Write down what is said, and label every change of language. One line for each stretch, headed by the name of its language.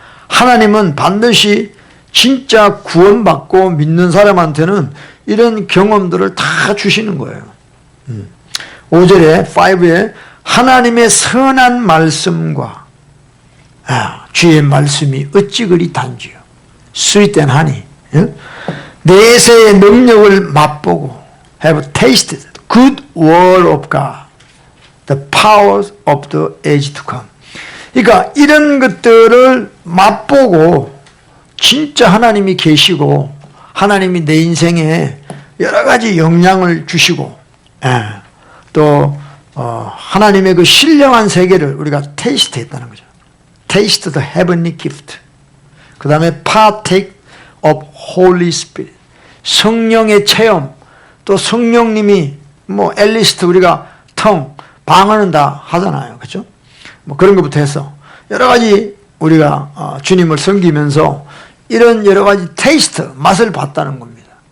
Korean: 하나님은 반드시 진짜 구원받고 믿는 사람한테는 이런 경험들을 다 주시는 거예요. 5절에 5에 하나님의 선한 말씀과 주의 말씀이 어찌 그리 단지요.
English: sweet and honey.
Korean: 내세의 능력을 맛보고
English: have tasted good word of God, the powers of the age to come.
Korean: 그러니까 이런 것들을 맛보고 진짜 하나님이 계시고 하나님이 내 인생에 여러 가지 영향을 주시고 또 하나님의 그 신령한 세계를 우리가 테이스트 했다는 거죠.
English: Taste the heavenly gift.
Korean: 그 다음에
English: partake of Holy Spirit.
Korean: 성령의 체험. 또 성령님이 뭐 엘리스트 우리가 텅 방언은 다 하잖아요. 그렇죠? 뭐 그런 것부터 해서 여러 가지 우리가 주님을 섬기면서 이런 여러 가지 테이스트, 맛을 봤다는 겁니다.